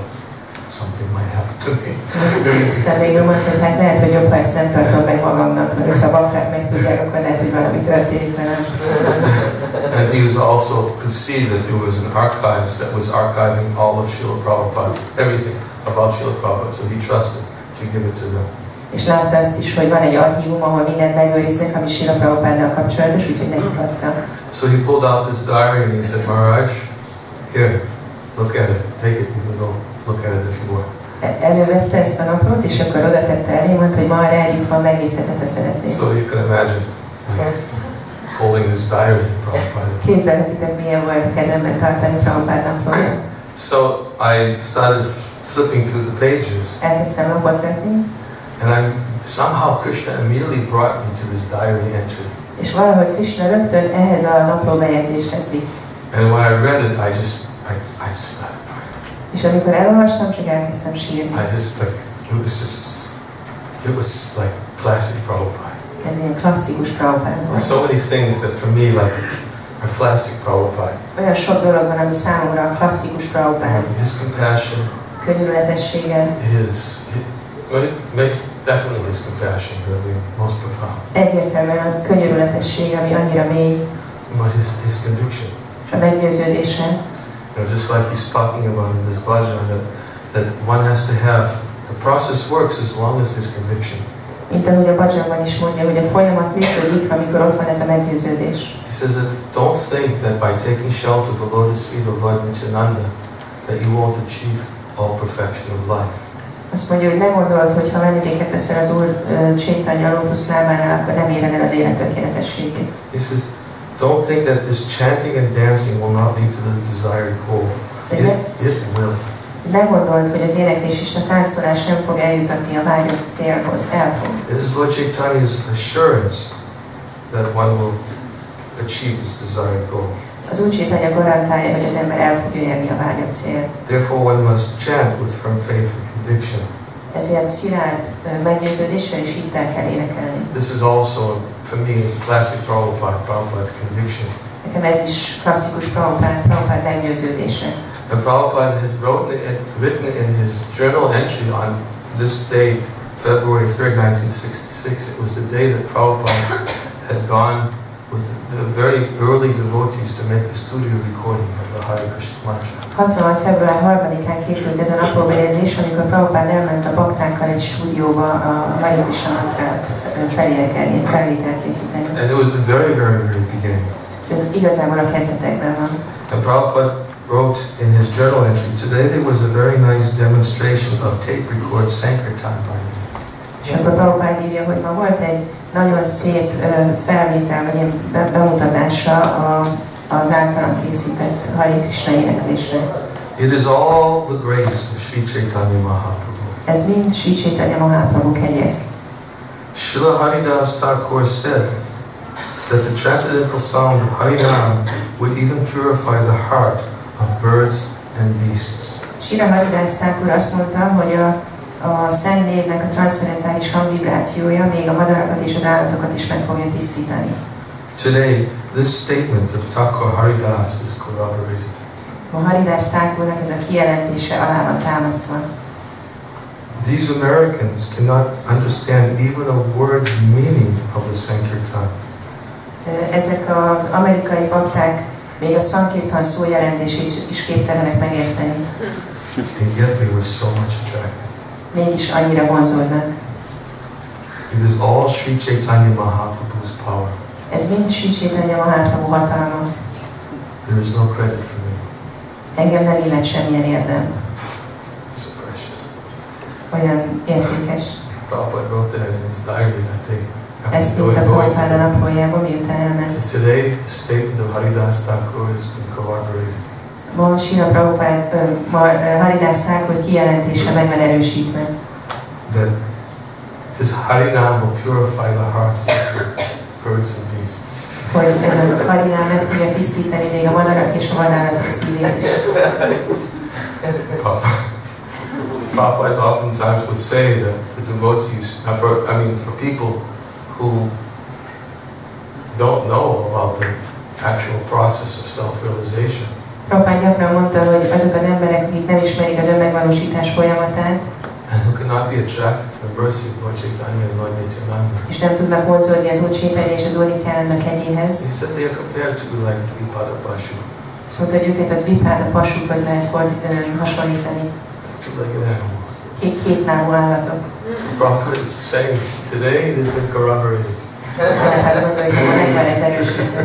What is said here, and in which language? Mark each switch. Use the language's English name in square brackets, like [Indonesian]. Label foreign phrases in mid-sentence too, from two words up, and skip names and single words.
[English] Something might happen to me. [Hungarian] Aztán végül mondta, hogy hát lehet, hogy jobb, ha ezt nem tartom meg magamnak, mert ha a bakták megtudják, akkor lehet, hogy valami történik velem. [English] And he was also could see that there was an archives that was archiving all of Srila Prabhupada's, everything about Srila Prabhupada, so he trusted to give it to them. [Hungarian] És látta azt is, hogy van egy archívum, ahol mindent megőriznek, ami Srila Prabhupáddal kapcsolatos, úgyhogy nekik adta. [English] So he pulled out this diary and he said, Maharaj, here, look at it, take it, you can go look at it if you want. [Hungarian] Elővette ezt a naplót, és akkor oda tette elé, mondta, hogy Maharaj, itt van, megnézheted, ha szeretnél. [English] So you can imagine holding this diary, Prabhupada. [Hungarian] Képzelhetitek, milyen volt a kezemben tartani Prabhupád naplóját. [English] So I started flipping through the pages. [Hungarian] Elkezdtem lapozgatni. [English] And somehow Krishna immediately brought me to this diary entry. [Hungarian] És valahogy Krishna rögtön ehhez a napló bejegyzéshez vitt. [English] And when I read it, I just started crying. [Hungarian] És amikor elolvastam, csak elkezdtem sírni. [English] It was like classic Prabhupada. [Hungarian] Ez ilyen klasszikus Prabhupád volt. [English] So many things that for me, like are classic Prabhupada. [Hungarian] Olyan sok dolog van, ami számomra klasszikus Prabhupada. [English] His compassion, [Hungarian] Könyörületessége. [English] Definitely his compassion, most profound. [Hungarian] Egyértelműen a könyörületessége, ami annyira mély. [English] But his conviction. [Hungarian] És a meggyőződése. [English] Just like he's talking about in this bhajan, that one has to have, the process works as long as there's conviction. [Hungarian] Mint ahogy a bhajanban is mondja, hogy a folyamat működik, amikor ott van ez a meggyőződés. [English] He says that don't think that by taking shelter of the lotus feet of Lord Nityananda that you won't achieve all perfection of life. [Hungarian] Azt mondja, hogy ne gondold, hogy ha menedéket veszel az Úr Chaitanya lótusz lábánál, akkor nem éred el az élet tökéletességét. [English] He says, don't think that this chanting and dancing will not lead to the desired goal. It will. [Hungarian] Ne gondold, hogy az éneklés és a táncolás nem fog eljutatni a vágyott célhoz, el fog. [English] It is Lord Chaitanya's assurance that one will achieve this desired goal. [Hungarian] Az Úr Chaitanya garantálja, hogy az ember el fogja érni a vágyott célt. [English] Therefore one must chant with firm faith and conviction. [Hungarian] Ezért szilárd meggyőződéssel és hittel kell énekelni. [English] This is also, for me, classic Prabhupada's conviction. [Hungarian] Nekem ez is klasszikus Prabhupada meggyőződése. [English] And Prabhupada had written in his journal entry on this date, February 3rd, 1966, it was the day that Prabhupada had gone with the very early devotees to make a studio recording of the Hare Krishna mantra. 66. [Hungarian] február 3-án készült ez a naplóbejegyzés, amikor Prabhupada elment a baktákkal egy stúdióba a Hare Krishna mantrát felénekelni, felvételt készíteni. [English] And it was the very, very, very beginning. [Hungarian] Ez igazából a kezdetekben van. [English] And Prabhupada wrote in his journal entry, today there was a very nice demonstration of tape record Sankirtan by me. [Hungarian] És akkor Prabhupada írja, hogy ma volt egy nagyon szép felvétel, vagy ilyen bemutatása az általam készített Hare Krishna éneklésre. [English] It is all the grace of Sri Chaitanya Mahaprabhu. [Hungarian] Ez mind Sri Chaitanya Mahaprabhu kegye. [English] Srila Haridas Thakur said that the transcendental sound of Harinam would even purify the heart of birds and beasts. [Hungarian] Srila Haridas Thakur azt mondta, hogy a Szent Névnek a transzcendentális hangvibrációja még a madarakat és az állatokat is meg fogja tisztítani. [English] Today, this statement of Thakur Haridas is corroborated. [Hungarian] A Haridas Thakurnak ez a kijelentése alá van támasztva. [English] These Americans cannot understand even a word's meaning of the Sankirtan. [Hungarian] Ezek az amerikai bakták még a Sankirtan szó jelentését is képtelenek megérteni. [English] And yet they were so much attracted. [Hungarian] Mégis annyira vonzódnak. [English] It is all Sri Chaitanya Mahaprabhu's power. [Hungarian] Ez mind Sri Chaitanya Mahaprabhu hatalma. [English] There is no credit for me. [Hungarian] Engem nem illet semmilyen érdem. [English] So precious. [Hungarian] Olyan értékes. [English] Prabhupada wrote that in his diary that day. [Hungarian] Ezt írta Prabhupada naplójában, miután elment. [English] So today, the statement of Haridas Thakur has been corroborated. [Hungarian] Ma Srila Prabhupada, Haridas Thakur kijelentése meg van erősítve. [English] That this Harinam will purify the hearts of birds and beasts. [Hungarian] Hogy ez a Harinám meg fogja tisztítani még a madarak és a vadállatok szívét is. [English] Prabhupada oftentimes would say that for devotees, for people who don't know about the actual process of self-realization, [Hungarian] Prabhupada gyakran mondta, hogy azok az emberek, akik nem ismerik az önmegvalósítás folyamatát, [English] and who cannot be attracted to the mercy of Lord Chaitanya and Lord Nityananda, [Hungarian] és nem tudnak vonzódni az Úr Chaitanya és az Úr Nityananda kegyéhez. [English] he said they are compared to like [Sanskrit] द्विपद पशु, [Hungarian] Szóval, hogy őket a Dvipáda pasukhoz lehet hasonlítani. [English] two-legged animals. [Hungarian] Kétlábú állatok. [English] So Prabhupada is saying today it has been corroborated. [Hungarian] Prabhupada mondja, hogy meg van ez erősítve.